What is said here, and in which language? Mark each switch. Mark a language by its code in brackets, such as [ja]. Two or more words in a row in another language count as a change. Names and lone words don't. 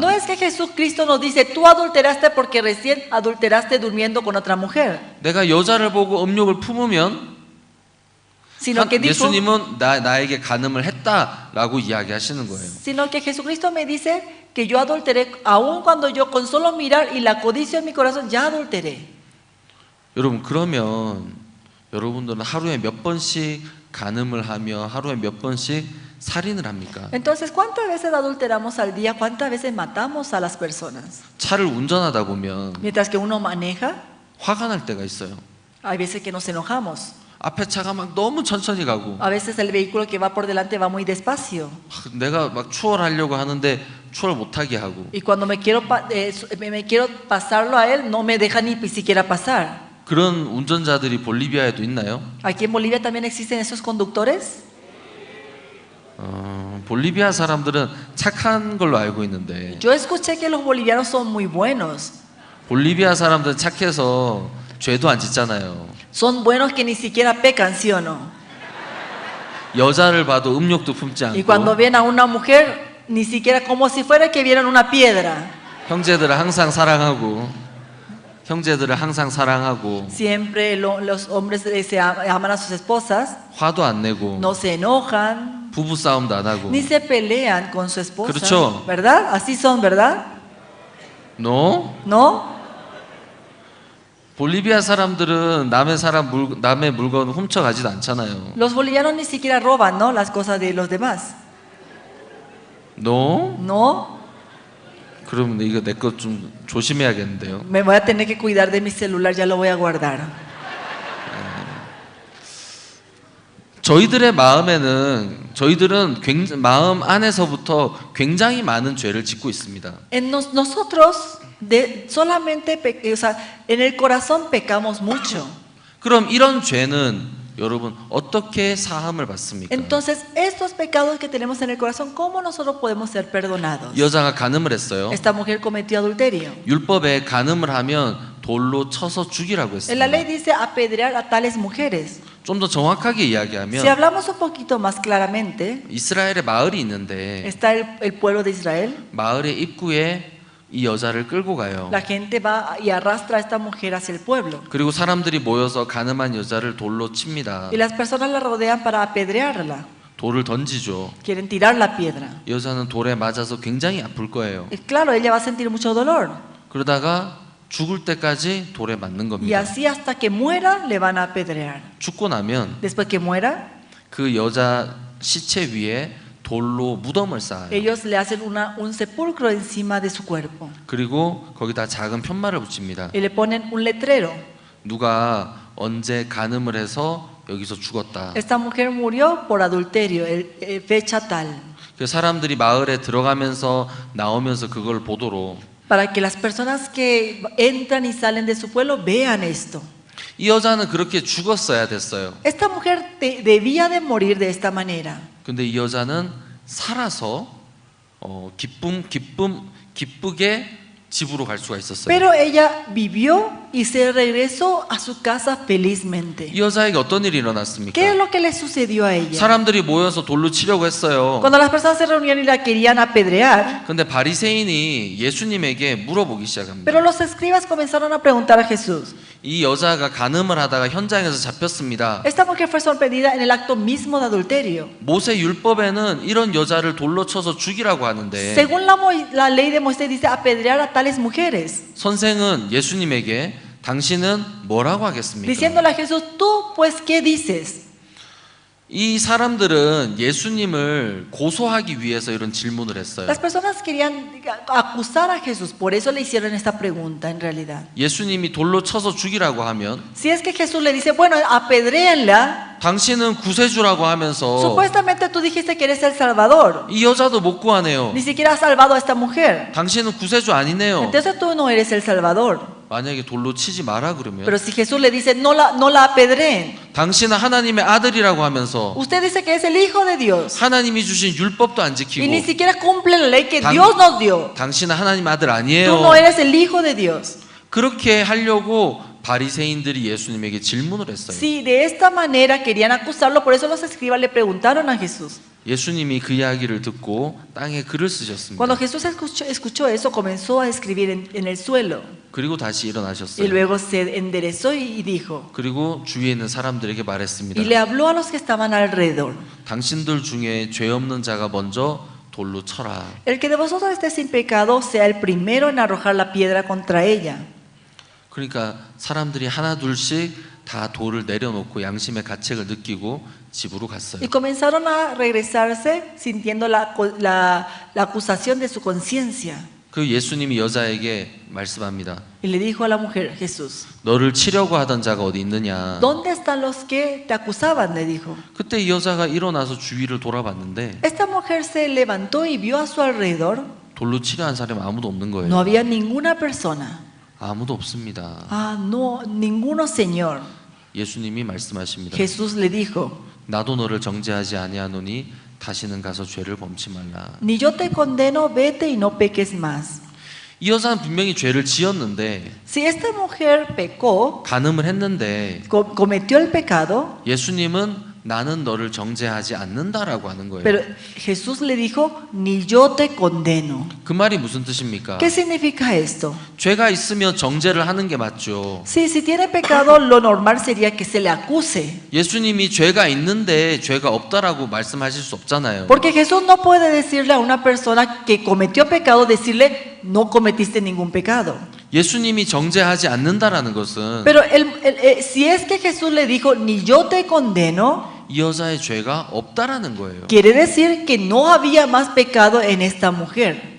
[es] No es que Jesucristo nos dice, tú adulteraste porque recién adulteraste durmiendo con otra mujer, [ko] 내가 여자를 보고 음욕을 품으면 [es] sino que dijo, [ko] 예수님은 나에게 간음을 했다라고 이야기하시는 거예요. [es] sino que Jesucristo me dice que yo adulteré, aun cuando yo con solo mirar y la codicia en mi corazón, ya adulteré. [ko] 여러분 그러면 여러분들은 하루에 몇 번씩 간음을 하며 하루에 몇 번씩 살인을 합니까? [es] Entonces, ¿cuántas veces adulteramos al día? ¿Cuántas veces matamos a las personas? [ko] 차를 운전하다 보면 [es] Mientras que uno maneja, [ko] 화가 날 때가 있어요. [es] hay veces que nos enojamos. [ko] 앞에 차가 막 너무 천천히 가고 [es] A veces el vehículo que va por delante va muy despacio. [ko] 내가 막 추월하려고 하는데 추월 못하게 하고 [es] Y cuando me quiero pasarlo a él, no me deja ni siquiera pasar. [ko] 그런 운전자들이 볼리비아에도 있나요? [es] Aquí en Bolivia también existen esos conductores. [ko] 볼리비아 사람들은 착한 걸로 알고 있는데 [es] Yo escuché que los bolivianos son muy buenos. [ko] 볼리비아 사람들은 착해서 죄도 안 짓잖아요. [es] Son buenos que ni siquiera pecan, ¿sí o no? [ko] 여자를 봐도 음욕도 품지 [es] Y cuando [ko] 않고 [es] ven a una mujer, ni siquiera como si fuera que vieran una piedra. [ko] 형제들을 항상 사랑하고 형제들을 항상 사랑하고 [es] Siempre los hombres aman a sus esposas, [ko] 화도 안 내고 [es] no se enojan, [ko] 부부 싸움도 안 하고. [es] ni se pelean con su esposa. [ko] 그렇죠. [es] ¿Verdad? Así son, ¿verdad? No? ¿No? [ko] 볼리비아 사람들은 남의 물건 훔쳐가지도 않잖아요. [es] Los bolivianos ni siquiera roban, ¿no? Las cosas de los demás. No? ¿No? [ko] 그러면 이거 내 거 좀 조심해야겠는데요. [es] Me voy a tener que cuidar de mi celular, ya lo voy a guardar. [ko] 저희들은 마음 안에서부터 굉장히 많은 죄를 짓고 있습니다. [es] Nosotros solamente, o sea, en el corazón pecamos mucho. [ko] 그럼 이런 죄는 여러분 어떻게 사함을 받습니까? [es] Entonces, estos pecados que tenemos en el corazón, ¿cómo nosotros podemos ser perdonados? [ko] 여자가 간음을 했어요. [es] Esta mujer cometió adulterio. [ko] 율법에 간음을 하면 돌로 쳐서 죽이라고 [es] En la ley [ko] 했습니다. [es] dice apedrear a tales mujeres. [ko] 좀 더 정확하게 이야기하면 [es] Si hablamos un poquito más claramente, [ko] 이스라엘에 마을이 있는데 [es] está el pueblo de Israel. [ko] 마을의 입구에 이 여자를 끌고 가요. [es] La gente va y arrastra a esta mujer hacia el pueblo. [ko] 그리고 사람들이 모여서 간음한 여자를 돌로 칩니다. [es] Y las personas la rodean para apedrearla. [ko] 돌을 던지죠. [es] Quieren tirar la piedra. [ko] 여자는 돌에 맞아서 굉장히 아플 거예요. [es] Y claro, ella va a sentir mucho dolor. [ko] 그러다가 죽을 때까지 돌에 맞는 [es] Y [ko] 겁니다. [es] así hasta que muera le van a apedrear. [ko] 죽고 나면 [es] Después que muera, [ko] 그 여자 시체 위에 돌로 무덤을 쌓아요. [es] ellos le hacen un sepulcro encima de su cuerpo. [ko] 그리고 거기다 작은 편말을 붙입니다. [es] Y le ponen un letrero. [ko] 누가 언제 간음을 해서 여기서 죽었다. [es] Esta mujer murió por adulterio, fecha tal. [ko] 그 사람들이 마을에 들어가면서 나오면서 그걸 보도록 [es] Para que las personas que entran y salen de su pueblo vean esto. [ko] 이 여자는 그렇게 죽었어야 됐어요. [es] Esta mujer debía de morir de esta manera. [ko] 근데 이 여자는 살아서 기쁘게 집으로 갈 수가 있었어요. [es] Pero ella vivió y se regresó a su casa felizmente. [ko] 이 여자에게 어떤 일이 일어났습니까? [es] ¿Qué es lo que le sucedió a ella? [ko] 사람들이 모여서 돌로 치려고 했어요. [es] Cuando las personas se reunían y la querían apedrear, [ko] 근데 바리새인이 예수님에게 물어보기 시작합니다. [es] pero los escribas comenzaron a preguntar a Jesús. [ko] 이 여자가 간음을 하다가 현장에서 잡혔습니다. [es] Esta mujer fue sorprendida en el acto mismo de adulterio. [ko] 모세 율법에는 이런 여자를 돌로 쳐서 죽이라고 하는데 [es] Según la ley de Moisés dice apedrear a tales mujeres. [ko] 선생은 예수님에게 당신은 뭐라고 하겠습니까? [es] Diciéndole a Jesús, tú pues ¿qué dices? [ko] 이 사람들은 예수님을 고소하기 위해서 이런 질문을 했어요. [es] Las personas querían acusar a Jesús, por eso le hicieron esta pregunta en realidad. [ko] 예수님이 돌로 쳐서 죽이라고 하면 [es] Si es que Jesús le dice, bueno, apedréenla, [ko] 당신은 구세주라고 하면서 [es] supuestamente tú dijiste que eres el Salvador. [ko] 이 여자도 못 구하네요. [es] Ni siquiera has salvado a esta mujer. [ko] 당신은 구세주 아니네요. [es] Entonces tú no eres el Salvador. [ko] 만약에 돌로 치지 마라 그러면 [es] Pero si Jesús le dice, no la apedreen. [ko] 당신은 하나님의 아들이라고 하면서 [es] Usted dice que es el Hijo de Dios. [ko] 하나님이 주신 율법도 안 [es] Y ni [ko] 지키고 [es] siquiera cumple la ley que Dios nos dio. [ko] 당신은 하나님 아들 [es] Tú [ko] 아니에요. [es] no eres el Hijo de Dios. [ko] 그렇게 하려고 바리새인들이 예수님에게 질문을 했어요. [es] Sí, de esta manera querían acusarlo, por eso los escribas le preguntaron a Jesús. [ko] 예수님이 그 이야기를 듣고 땅에 글을 쓰셨습니다. [es] Cuando Jesús escuchó eso, comenzó a escribir en el suelo. [ko] 그리고 다시 [es] Y [ko] 일어나셨어요. [es] luego se enderezó y dijo, [ko] 그리고 주위에 있는 사람들에게 말했습니다. [es] y le habló a los que estaban alrededor. [ko] 당신들 중에 죄 없는 자가 먼저 돌로 쳐라. [es] El que de vosotros esté sin pecado sea el primero en arrojar la piedra contra ella. [ko] 그러니까 사람들이 하나 둘씩 다 돌을 내려놓고 양심의 가책을 느끼고 집으로 갔어요. [es] Y comenzaron a regresarse sintiendo la acusación de su conciencia. [ko] 그 예수님이 여자에게 말씀합니다. [es] Y le dijo a la mujer, Jesús, [ko] 너를 치려고 하던 자가 어디 있느냐? [es] ¿dónde están los que te acusaban? Le dijo. [ko] 그때 이 여자가 일어나서 주위를 돌아봤는데 [es] Esta mujer se levantó y vio a su alrededor. [ko] 돌로 치려 한 사람이 아무도 없는 거예요. [es] No había ninguna persona. [ko] 아무도 없습니다. [es] Ah, no, ninguno, Señor. [ko] 예수님이 말씀하십니다. [es] Jesús le dijo, [ko] 나도 너를 정죄하지 아니하노니 다시는 가서 죄를 범치 말라. [es] ni yo te condeno, vete y no peques más. [ko] 이 여자는 분명히 죄를 지었는데 [es] Si esta mujer pecó, [ko] 간음을 했는데 [es] cometió el pecado, [ko] 예수님은 나는 너를 정죄하지 않는다라고 하는 거예요. [es] Pero Jesús le dijo, ni yo te condeno. [ko] 그 말이 무슨 뜻입니까? [es] ¿Qué significa esto? [ko] 죄가 있으면 정죄를 하는 게 맞죠. [es] Sí, si tiene pecado, lo normal sería que se le acuse. [ko] 예수님이 죄가 있는데 죄가 없다라고 말씀하실 수 없잖아요. [es] Porque Jesús no puede decirle a una persona que cometió pecado, decirle, no cometiste ningún pecado. [ko] 예수님이 정죄하지 않는다라는 것은 [es] Pero si es que Jesús le dijo, ni yo te condeno, [ko] 이 여자의 죄가 없다라는 거예요. [es] quiere decir que no había más pecado en esta mujer.